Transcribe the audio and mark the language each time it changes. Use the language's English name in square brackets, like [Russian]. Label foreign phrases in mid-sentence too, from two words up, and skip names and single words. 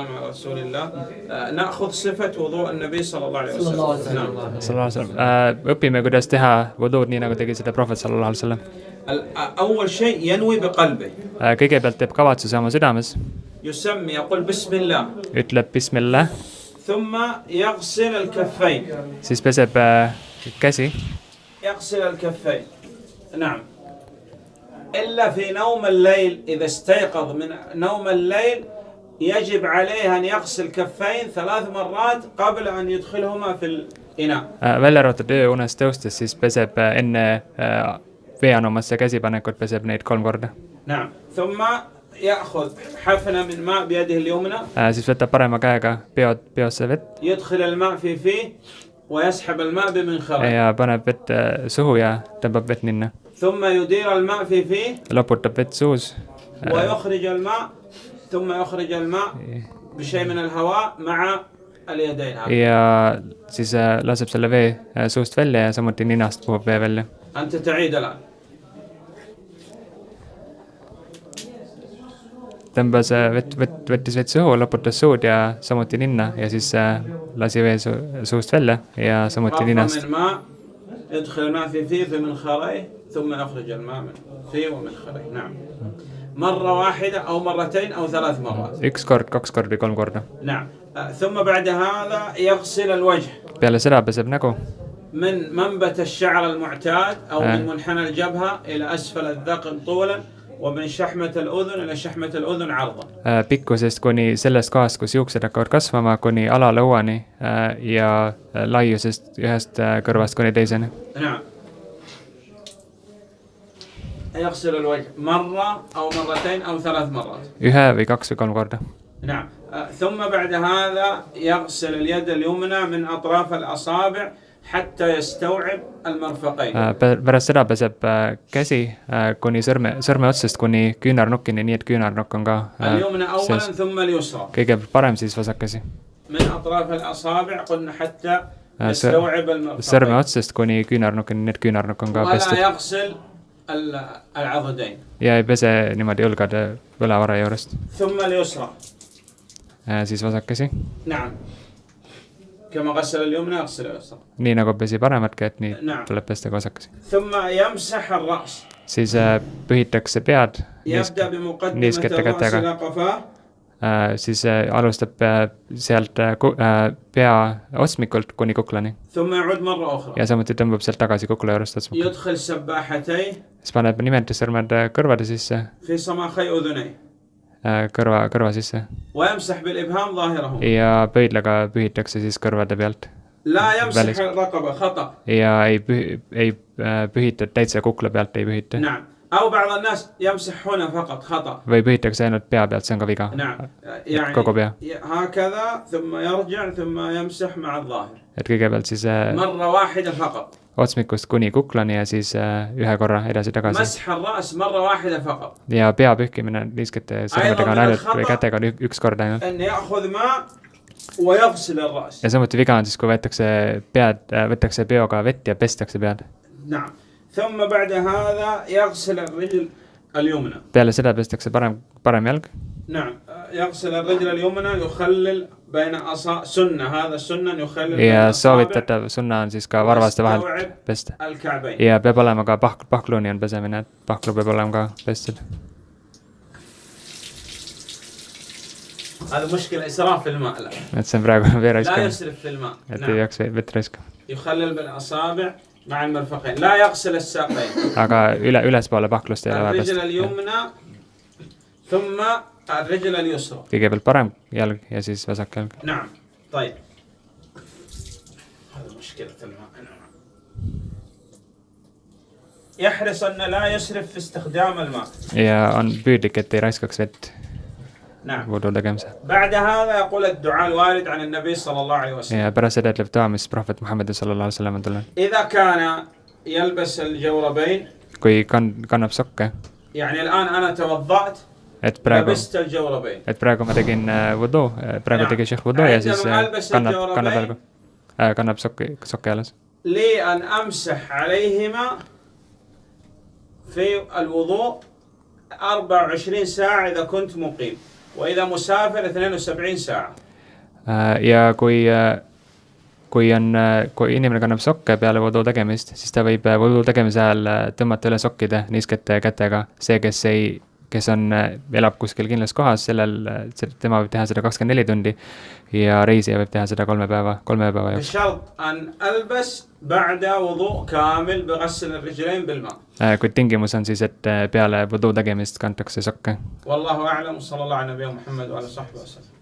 [Arabic] رسول الله نأخذ صفة وضوء النبي صلى الله عليه وسلم [Estonian] õpime, kuidas teha wuduud nii, nagu tegi seda prohvet [Arabic] صلى الله عليه وسلم. أول شيء ينوي بقلبه. [Estonian] kõigepealt teeb kavatsuse oma südames. [Arabic] يسمي يقول بسم الله. [Estonian] ütleb bismillah. [Arabic] ثم يغسل الكفين. [Estonian] siis peseb käsi. [Arabic] يغسل الكفين. نعم. إلا في نوم الليل إذا استيقظ من نوم الليل يجب عليه أن يغسل كفين 3 مرات قبل أن يدخلهما في الإناء. [Estonian] välja arvatud ööunest tõustes, siis peseb enne veeanumasse käsipanekut, peseb neid 3 korda. [Arabic] نعم. ثم يأخذ حفنة من ماء بيده اليمنى. [Estonian] siis võtab parema käega peosse vett. [Arabic] يدخل الماء في فيه ويسحب الماء بمنخره. [Estonian] ja paneb vett suhu ja tõmbab vett ninna. [Arabic] ثم يدير الماء في فيه. [Estonian] loputab vett suus. [Arabic] ويخرج الماء ثم يخرج الماء بشيء من الهواء مع اليدين. [Estonian] ja siis laseb selle vee suust välja ja samuti ninast puhub vee välja. [Arabic] أنت تعيد الآن. [Estonian] tõmbas võttis vett suhu, loputas suud ja samuti ninna ja siis lasi vee suust välja ja samuti ninast. [Arabic] يدخل الماء في فيه في منخريه ثم يخرج الماء من فيه ومنخريه. نعم. مرة واحدة أو مرتين أو 3 مرات. [Estonian] 1 kord, 2 korda või 3 korda. [Arabic] نعم. ثم بعد هذا يغسل الوجه. [Estonian] peale seda peseb nägu. [Arabic] من منبت الشعر المعتاد أو من منحنى الجبهة إلى أسفل الذقن طولا ومن شحمة الأذن إلى شحمة الأذن عرضا. [Estonian] pikkusest kuni sellest kohast, kus juuksed hakkavad kasvama, kuni alalõuani ja laiusest ühest kõrvast kuni teiseni. [Arabic] نعم. يغسل الوجه مرة أو مرتين أو 3 مرات. [Estonian] 1 või 2 või 3 korda. [Arabic] نعم. ثم بعد هذا يغسل اليد اليمنى من أطراف الأصابع حتى يستوعب المرفقين. [Estonian] pärast seda peseb käsi kuni sõrme otsast kuni küünarnukkini, nii et küünarnukk on ka [Arabic] اليمنى أولا ثم اليسرى. [Estonian] kõigepealt parem, siis vasakkäsi. [Arabic] من أطراف الأصابع قلنا حتى يستوعب المرفقين. [Estonian] sõrme otsast kuni küünarnukkini, nii et küünarnukk on ka pestud. [Arabic] ولا يغسل العضدين. [Estonian] ja ei pese niimoodi õlgade võlavara juurest. [Arabic] ثم اليسرى. [Estonian] siis vasakkäsi. [Arabic] نعم. كما غسل اليمنى يغسل اليسرى. [Estonian] nii nagu pesi paremat kätt, nii tuleb pesta ka vasakkäsi. [Arabic] ثم يمسح الرأس. [Estonian] siis pühitakse pead [Arabic] يبدأ بمقدمة [Estonian] niiskete [Arabic] الرأس [Estonian] kätega. [Arabic] إلى قفاه. [Estonian] siis alustab sealt pea otsmikult kuni kuklani. [Arabic] ثم يعود مرة أخرى. [Estonian] ja samuti tõmbab sealt tagasi kukla juurest otsmikult. [Arabic] يدخل سباحتيه. [Estonian] siis paneb nimetissõrmed kõrvade sisse. [Arabic] في صماخي أذنيه. [Estonian] kõrva sisse. [Arabic] ويمسح بالإبهام ظاهرهم. [Estonian] ja pöidlaga pühitakse siis kõrvade pealt. [Arabic] لا يمسح الرقبة خطأ. [Estonian] ja ei pühita täitsa kukla pealt, ei pühita. [Arabic] نعم. أو بعض الناس يمسح هنا فقط خطأ. [Estonian] või pühitakse ainult pea pealt, see on ka viga. [Arabic] نعم. يعني [Estonian] kogu pea. [Arabic] هكذا ثم يرجع ثم يمسح مع الظاهر. [Estonian] et kõigepealt siis [Arabic] مرة واحدة فقط. [Estonian] otsmikust kuni kuklani ja siis 1 korra edasi-tagasi. [Arabic] مسح الرأس مرة واحدة فقط. [Estonian] ja pea pühkimine niiskete sõrmedega on ainult või kätega on 1 kord ainult. [Arabic] أن يأخذ ماء ويغسل الرأس. [Estonian] ja samuti viga on siis, kui võetakse peoga vett ja pestakse pead. [Arabic] نعم. ثم بعد هذا يغسل الرجل اليمنى. [Estonian] peale seda pestakse parem jalg. [Arabic] نعم. يغسل الرجل اليمنى يخلل بين سنة هذا السنة يخلل. [Estonian] ja soovitatav sunna on siis ka varvaste vahelt pesta. ja peab olema ka pahkluni on pesemine, et pahklu peab olema ka pestud. [Arabic] هذا مشكلة إسراف في الماء. [Estonian] et see on praegu vee [Arabic] لا [Estonian] raiskamine, [Arabic] يسرف في الماء. [Estonian] et ei peaks vett raiskama. [Arabic] يخلل بالأصابع مع المرفقين. لا يغسل الساقين. [Estonian] aga ülespoole pahklust ei ole vaja [Arabic] الرجل [Estonian] pesta. [Arabic] اليمنى ثم الرجل اليسرى. [Estonian] kõigepealt parem jalg ja siis vasak jalg. [Arabic] نعم. طيب. هذا مشكلة الماء. يحرص أن لا يسرف في استخدام الماء. [Estonian] ja on püüdlik, et ei raiskaks vett [Arabic] نعم. [Estonian] wudu tegemisel. [Arabic] بعد هذا يقول الدعاء الوارد عن النبي صلى الله عليه وسلم. [Estonian] ja pärast seda ütleb dua, mis prohvet Muhammad [Arabic] صلى الله عليه وسلم [Estonian] on tulnud. [Arabic] إذا كان يلبس الجوربين. [Estonian] kui kannab sokke. [Arabic] يعني الآن أنا توضأت. [Estonian] et praegu ma tegin wudu, praegu tegi šehh wudu ja siis kannab sokke jalas. [Arabic] لي أن أمسح عليهما في الوضوء 24 ساعة إذا كنت مقيم. وإذا مسافر 72 ساعة. [Estonian] Ja kui inimene kannab sokke peale vodu tegemist, siis ta võib vodu tegemise ajal tõmmata üle sokkide niiskete kätega. See, kes elab kuskil kindlas kohas, tema võib teha seda 24 tundi ja reisija võib teha seda 3 päeva jooksul. [Arabic] بشرط أن ألبس بعد وضوء كامل بغسل الرجلين بالماء. [Estonian] Kuid tingimus on siis, et peale vodu tegemist kantakse sokke. [Arabic] والله أعلم. صلى الله على نبينا محمد وعلى صحبه وسلم.